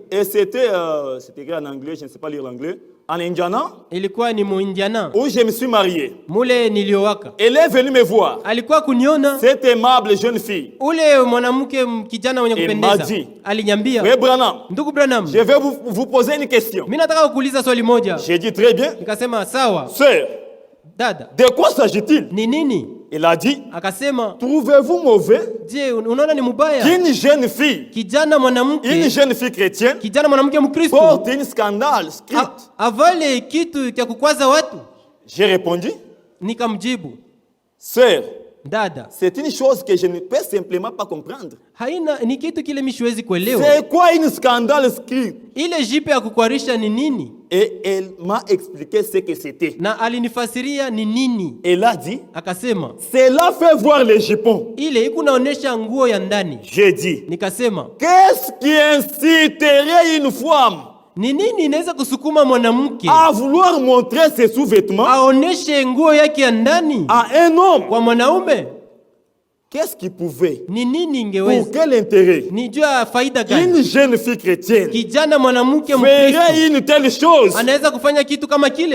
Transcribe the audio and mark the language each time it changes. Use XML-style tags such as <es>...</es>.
<fr>Et c'était écrit en anglais, je ne sais pas lire l'anglais, en Indiana,</fr> <sw>Ilikuwa ni mu Indiana.</sw> <fr>où je me suis marié.</fr> <sw>Mule niliowaka.</sw> <fr>Elle est venue me voir.</fr> <sw>Alikuwa kuniona.</sw> <fr>Cette aimable jeune fille.</fr> <sw>Ule mwanamke kijana mwenye kupendeza. Alinyambia.</sw> <fr>Frère Branham.</fr> <sw>Ndugu Branham.</sw> <fr>Je vais vous poser une question.</fr> <sw>Mimi nataka kukuuliza swali moja.</sw> <fr>J'ai dit très bien.</fr> <sw>Nikasema sawa.</sw> <fr>Sœur.</fr> <sw>Dada.</sw> <fr>De quoi s'agit-il?</fr> <sw>Ni nini?</sw> <fr>Il a dit.</fr> <sw>Akasema.</sw> <fr>Trouvez-vous mauvais?</fr> <sw>Je, unaona ni mubaya?</sw> <fr>Qu'une jeune fille.</fr> <sw>Kijana mwanamke.</sw> <fr>Une jeune fille chrétienne.</fr> <sw>Kijana mwanamke Mkristo.</sw> <fr>Porte un scandale script.</fr> <sw>Avale kitu cha kukwaza watu.</sw> <fr>J'ai répondu.</fr> <sw>Nikamjibu.</sw> <fr>Sœur.</fr> <sw>Dada.</sw> <fr>C'est une chose que je ne peux simplement pas comprendre.</fr> <sw>Haina ni kitu kile mimi siwezi kuelewa.</sw> <fr>C'est quoi un scandale script?</fr> <sw>Ile jipe ya kukwarisha ni nini?</sw> <fr>Et elle m'a expliqué ce que c'était.</fr> <sw>Na alinifasiria ni nini.</sw> <fr>Elle a dit.</fr> <sw>Akasema.</sw> <fr>Cela fait voir les jupons.</fr> <sw>Ile ikunaonesha nguo ya ndani.</sw> <fr>J'ai dit.</fr> <sw>Nikasema.</sw> <fr>Qu'est-ce qui inciterait une femme?</fr> <sw>Ni nini inaweza kusukuma mwanamke</sw> <fr>à vouloir montrer ses sous-vêtements</fr> <sw>aoneshe nguo yake ya ndani</sw> <fr>à un homme?</fr> <sw>Kwa mwanaume.</sw> <fr>Qu'est-ce qui pouvait?</fr> <sw>Ni nini ingeweza?</sw> <fr>Pour quel intérêt?</fr> <sw>Ni jua faida gani?</sw> <fr>Une jeune fille chrétienne</fr> <sw>kijana mwanamke</sw> <fr>ferait une telle chose?</fr> <sw>Anaweza kufanya kitu kama kile?</sw>